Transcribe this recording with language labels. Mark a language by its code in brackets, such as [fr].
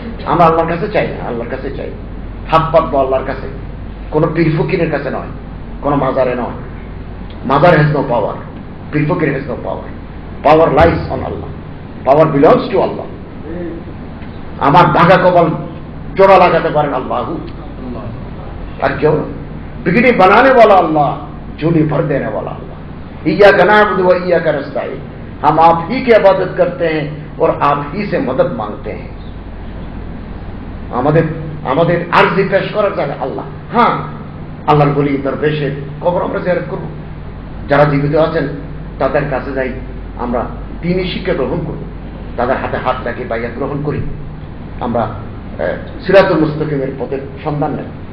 [bn] আমরা আল্লাহর কাছে চাই না, আল্লাহর কাছে চাই, হাত পাতবো আল্লাহর কাছে, কোন পীর ফকিরের কাছে নয়, কোন মাজারে নয়। [en] মাজার has no power, পীর ফকির has no power. Power lies on Allah, power belongs to Allah. [bn] আমার ভাগা কপাল জোড়া লাগাতে পারেন আল্লাহ, আর কেউ না। [hi] बिगड़ी बनाने वाला अल्लाह, झोली भर देने वाला अल्लाह। [ar] इय्याका नअबुदु व इय्याका नस्तईन, [hi] हम आप ही की इबादत करते हैं और आप ही से मदद मांगते हैं। [bn] আমাদের আরজি পেশ করার জায়গা আল্লাহ। হ্যাঁ, আল্লাহর বলি দরবেশের কবর আমরা জিয়ারত করব, যারা জীবিত আছেন তাদের কাছে যাই, আমরা দ্বীনি শিক্ষা গ্রহণ করব, তাদের হাতে হাত রাখি, বাইয়াত গ্রহণ করি, আমরা সিরাতুল মুস্তাকিমের পথের সন্ধান নেই।